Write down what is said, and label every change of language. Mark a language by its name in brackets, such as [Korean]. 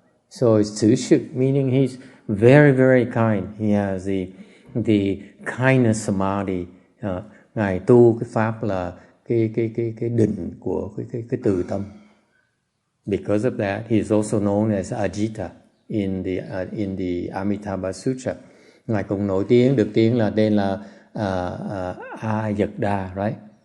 [English] So it's 慈氏, meaning he's very, very kind. He has the kindness samadhi. [Vietnamese] Ngài tu cái pháp là cái định của cái từ tâm. [English] Because of that, he is also known as Ajita in the Amitabha Sutra. [Vietnamese] Ngài cũng nổi tiếng, được tiếng là tên là Ayagda, right?